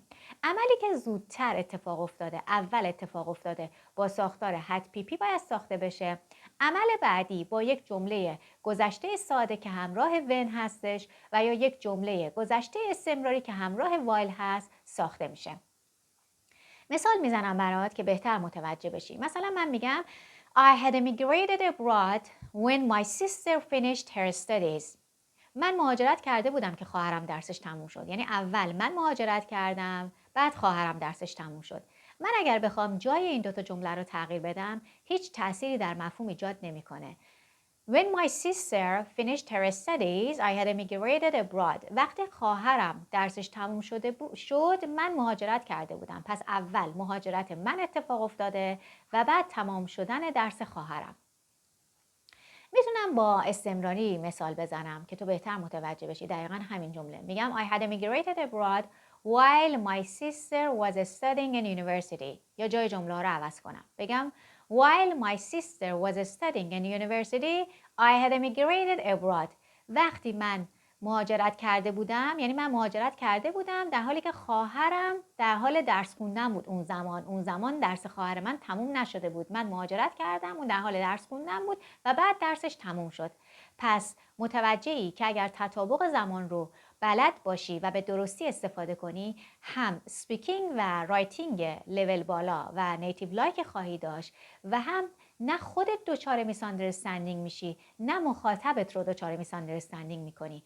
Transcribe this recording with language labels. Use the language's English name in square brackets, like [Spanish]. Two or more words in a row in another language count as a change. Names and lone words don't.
[Persian] عملی که زودتر اتفاق افتاده، اول اتفاق افتاده، با ساختار [English] had pp [Persian] باید ساخته بشه. عمل بعدی با یک جمله گذشته ساده که همراه when هستش و یا یک جمله گذشته استمراری که همراه while هست ساخته میشه. مثال میزنم برات که بهتر متوجه بشی. مثلا من میگم [English] I had emigrated abroad when my sister finished her studies. [Persian] من مهاجرت کرده بودم که خواهرم درسش تموم شد. یعنی اول من مهاجرت کردم، بعد خواهرم درسش تموم شد. من اگر بخوام جای این دوتا جمله رو تغییر بدم، هیچ تأثیری در مفهوم ایجاد نمیکنه. [English] When my sister finished her studies, I had emigrated abroad. [Persian] وقتی خواهرم درسش تموم شد من مهاجرت کرده بودم. پس اول مهاجرت من اتفاق افتاده و بعد تمام شدن درس خواهرم. میتونم با استمراری مثال بزنم که تو بهتر متوجه بشی. دقیقا همین جمله میگم [English] I had emigrated abroad while my sister was studying in university. [Persian] یا جای جمله رو عوض کنم بگم [English] While my sister was studying in university I had emigrated abroad. [Persian] وقتی من مهاجرت کرده بودم، یعنی من مهاجرت کرده بودم در حالی که خواهرم در حال درس خوندن بود. اون زمان درس خواهر من تموم نشده بود. من مهاجرت کردم، اون در حال درس خوندن بود و بعد درسش تموم شد. پس متوجهی که اگر تطابق زمان رو بلد باشی و به درستی استفاده کنی، هم سپیکینگ و [English] writing level [Persian] بالا و [English] native like [Persian] خواهی داشت و هم نه خودت دچار [English] mis understanding [Persian] میشی، نه مخاطبت رو دچار [English] mis understanding [Persian] میکنی.